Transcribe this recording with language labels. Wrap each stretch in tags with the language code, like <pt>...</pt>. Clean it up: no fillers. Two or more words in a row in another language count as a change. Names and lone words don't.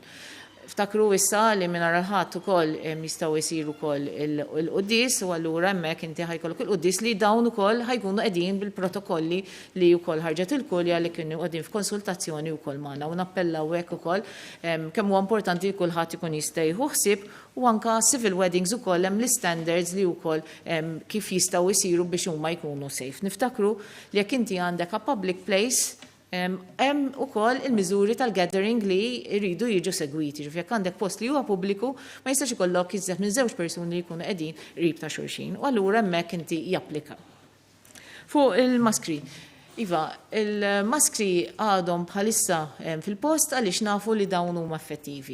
<mt>Ftakru issa li minn ħadd ukoll jistgħu jsiru wkoll il-qudies u allura hemmhekk inti ħajkollok il-qudies li dawn ukoll ħajkunu qegħdin bil-protokolli li wkoll ħarġet il-kulja li kienu qegħdin f'konsultazzjoni wkoll magħna u nappellaw hekk ukoll kemm huwa importanti li kulħadd ikun jista' jieħu ħsieb u anke</mt> <en>civil weddings</en> <mt>ukoll hemm l-standards li wkoll kif jistgħu jsiru biex huma jkunu safe. Niftakru li jekk inti għandek</mt> <en>a public place</en> <mt>hemm ukoll il-miżuri tal-gathering li jridu jiġu segwiti. Jekk għandek post li huwa pubbliku ma jistax ikollok iżjed minn 2 persuni li jkunu qegħdin qrib ta' xulxin. U allura hemmhekk inti japplika. Fuq il-maskri. Iva, il-maskri għadhom bħalissa fil-post għaliex nafu li dawn huma effettivi.</mt>